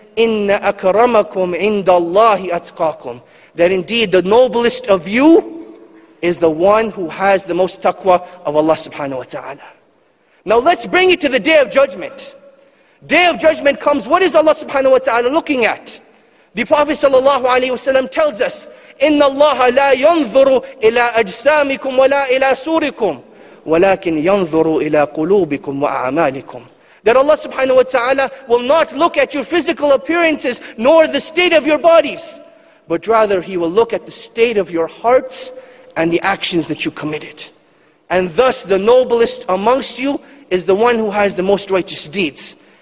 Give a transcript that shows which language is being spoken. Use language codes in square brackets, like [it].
[ar] إِنَّ أَكْرَمَكُمْ عِنْدَ اللَّهِ أَتْقَاكُمْ. [en] That indeed the noblest of you is the one who has the most taqwa of Allah subhanahu wa ta'ala. Now let's bring it to the Day of Judgment. Day of Judgment comes, what is Allah subhanahu wa ta'ala looking at? The Prophet sallallahu alayhi wasallam tells us, [ar] إِنَّ اللَّهَ لَا يَنْظُرُ إِلَىٰ أَجْسَامِكُمْ وَلَا إِلَىٰ سُورِكُمْ وَلَكِنْ يَنْظُرُ إِلَىٰ قُلُوبِكُمْ وَأَعْمَالِكُمْ. [en] That Allah subhanahu wa ta'ala will not look at your physical appearances nor the state of your bodies, but rather He will look at the state of your hearts and the actions that you committed. And thus the noblest amongst you is the one who has the most righteous deeds.